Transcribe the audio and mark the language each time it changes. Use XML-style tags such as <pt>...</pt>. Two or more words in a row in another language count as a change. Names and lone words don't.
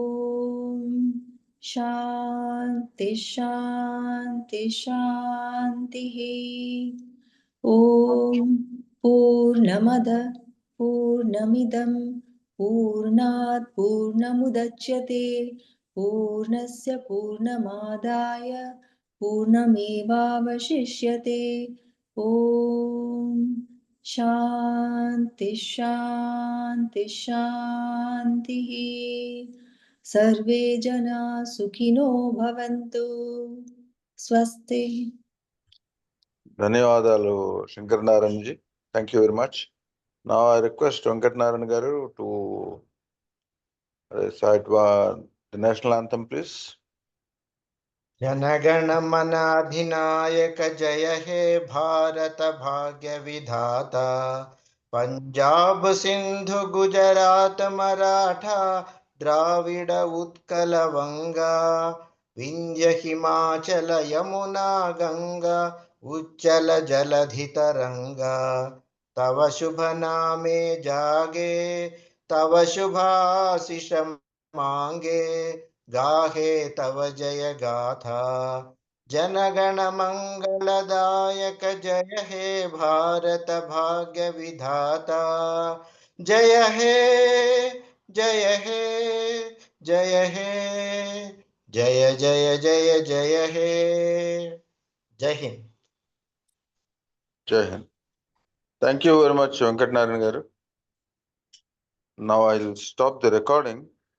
<sa>शान्ति शान्ति शान्तिः ॐ पूर्णमद पूर्णमिदं पूर्णात् पूर्णमुदच्यते पूर्णस्य पूर्णमादाय पूर्णमेवावशिष्यते ॐ शान्ति शान्ति शान्तिः सर्वे जना सुखिनो भवन्तु स्वस्ति</sa> <te>ధన్యవాదాలు శంకర్ నారాయణ జీ.</te> <en>Thank you very much. Now I request Venkat Narayan garu to recite the national anthem, please.</en> <bn>জনগণ মন অধিনায়ক জয় হে ভারত ভাগ্য বিধাতা পঞ্জাব সিন্ধু গুজরাট মরাঠা দ্রাবিড় উৎকল বঙ্গ বিন্ধ্য হিমাচল যমুনা গঙ্গা উচ্ছল জলধি তরঙ্গ তব শুভ নামে জাগে তব শুভাশিস মাগে গাহে তব জয় গাথা জনগণ মঙ্গলদায়ক জয় হে ভারত ভাগ্য বিধাতা জয় হে জয় হে জয় হে জয় জয় জয় জয় হে</bn> <hi>जय हिंद. जय हिंद. Thank you very much, Venkat Narayan garu. Now I'll stop the recording.</hi>